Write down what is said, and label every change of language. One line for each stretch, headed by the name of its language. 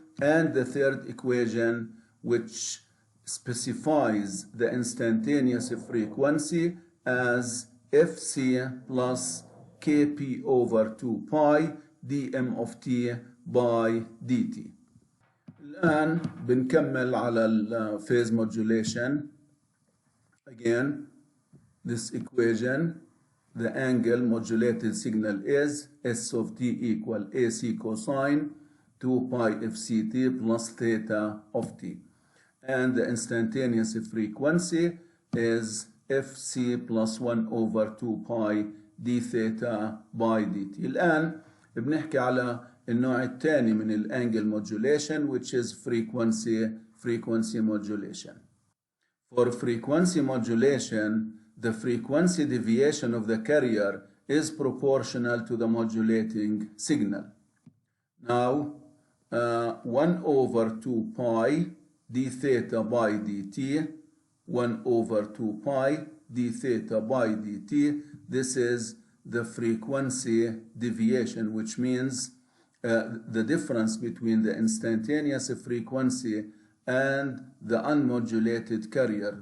English: And the third equation, which specifies the instantaneous frequency as Fc plus Kp over 2 pi dm of t by dt.
Arabic: الآن بنكمل على phase modulation.
English: Again, this equation, the angle modulated signal is S of t equal AC cosine 2 pi FCT plus theta of t. And the instantaneous frequency is Fc plus 1 over 2 pi d theta by dt.
Arabic: الآن بنحكي على النوع الثاني من الانجل modulation,
English: which is frequency modulation. For frequency modulation, the frequency deviation of the carrier is proportional to the modulating signal. Now, 1 over 2 pi d theta by dt, 1 over 2 pi d theta by dt, this is the frequency deviation, which means the difference between the instantaneous frequency and the unmodulated carrier.